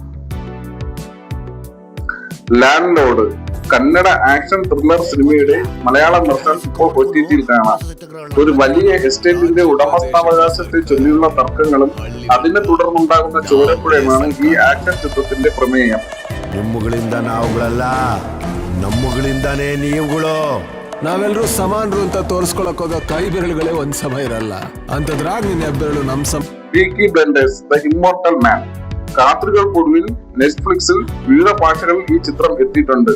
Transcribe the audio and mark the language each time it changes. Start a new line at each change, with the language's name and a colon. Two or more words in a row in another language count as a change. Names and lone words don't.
Malayalam: ലാൻഡ് ലോർഡ്. കന്നഡ
English: action thriller
Malayalam: സിനിമയുടെ മലയാളം വെർഷൻ ഇപ്പോൾ OTTയിൽ കാണാം. ഒരു വലിയ എസ്റ്റേറ്റിന്റെ ഉടമസ്ഥാവകാശത്തെ ചൊല്ലിയുള്ള തർക്കങ്ങളും അതിനെ തുടർന്നുണ്ടാകുന്ന ചോരപ്പുഴയുമാണ് ഈ ആക്ഷൻ ಚಿತ್ರത്തിന്റെ പ്രമേയം.
Kannada: ನಿಮ್ಮಗಳಿಂದ ನಾವುಗಳಲ್ಲ, ನಮ್ಮಗಳಿಂದಾನೇ ನೀವುಗಳು. ನಾವೆಲ್ಲರೂ ಸಮಾನರು ಅಂತ ತೋರಿಸ್ಕೊಳಕ್ ಹೋಗೋ ಕೈ ಬೆರಳುಗಳೇ ಒಂದ್ ಸಮ ಇರಲ್ಲ. ಅಂತದ್ರಾಗ ನಿನ್ನ ಹೆಬ್ಬೆರಳು ನಮ್
Malayalam: പീക്കി ബ്ലൈൻഡേഴ്സ് ദ ഇമ്മോർട്ടൽ മാൻ. രാത്രികൾക്കൊടുവിൽ നെറ്റ്ഫ്ലിക്സിൽ വിവിധ ഭാഷകളിൽ ഈ ചിത്രം എത്തിയിട്ടുണ്ട്.